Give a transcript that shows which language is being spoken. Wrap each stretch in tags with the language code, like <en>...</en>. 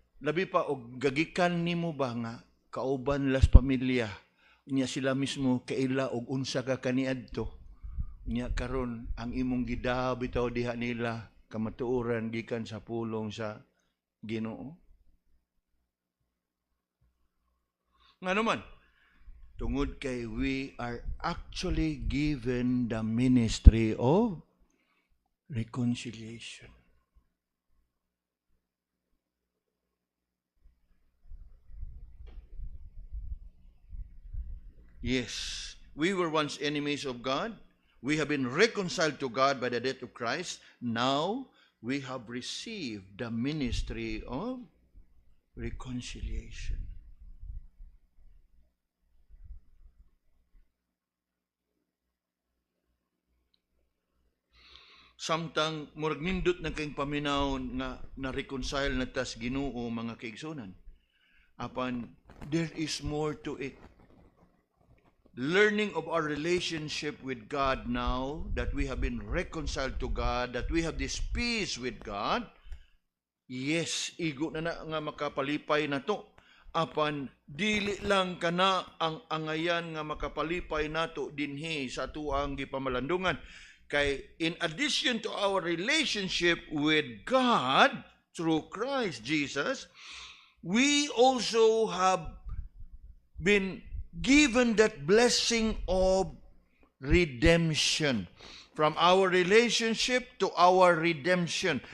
<ceb>Labi pa og gagikan nimo ba nga kauban las pamilya niya sila mismo kaila og unsa ka kaniadto. Niya karon ang imong gidahab bitaw diha nila kamatuoran gikan sa pulong sa Ginoo. Nga naman, tungod kay</ceb> <en>we are actually given the ministry of reconciliation. Yes, we were once enemies of God. We have been reconciled to God by the death of Christ. Now, we have received the ministry of reconciliation.</en> <ceb>Samtang murag nindot na kayong paminawon nga na-reconcile na tas Ginoo mga kaigsunan.</ceb> <en>Apan, there is more to it. Learning of our relationship with God now, that we have been reconciled to God, that we have this peace with God, yes,</en> <ceb>igo na nga makapalipay na to. Apan, dili lang kana ang angayan nga makapalipay nato dinhi sa tuang gipamalandungan.</ceb> <en>Kay in addition to our relationship with God through Christ Jesus, we also have been given that blessing of redemption. From our relationship to our redemption.</en>